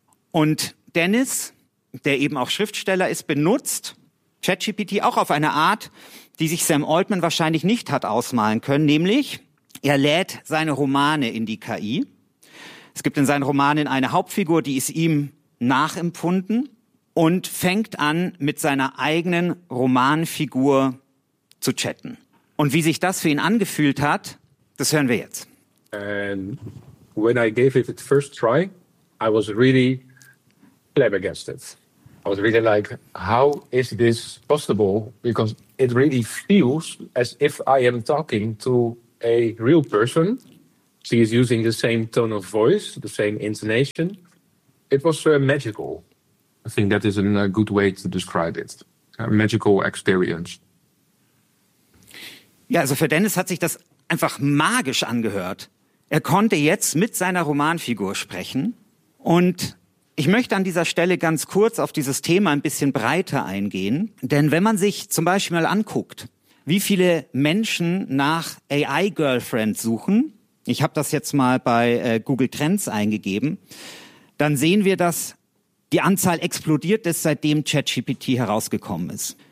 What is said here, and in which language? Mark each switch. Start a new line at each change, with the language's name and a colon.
German: Und Dennis, der eben auch Schriftsteller ist, benutzt ChatGPT auch auf eine Art, die sich Sam Altman wahrscheinlich nicht hat ausmalen können, nämlich er lädt seine Romane in die KI. Es gibt in seinen Romanen eine Hauptfigur, die ist ihm nachempfunden und fängt an, mit seiner eigenen Romanfigur zu chatten. Und wie sich das für ihn angefühlt hat, das hören wir jetzt.
English: And when I gave it the first try, I was really flabbergasted. I was really like, how is this possible? Because it really feels as if I am talking to a real person. She is using the same tone of voice, the same intonation. It was magical. I think that is a good way to describe it. A magical experience.
German: Ja, also für Dennis hat sich das einfach magisch angehört. Er konnte jetzt mit seiner Romanfigur sprechen. Und ich möchte an dieser Stelle ganz kurz auf dieses Thema ein bisschen breiter eingehen. Denn wenn man sich zum Beispiel mal anguckt, wie viele Menschen nach AI-Girlfriend suchen, ich habe das jetzt mal bei Google Trends eingegeben, dann sehen wir, dass die Anzahl explodiert ist, seitdem ChatGPT herausgekommen ist.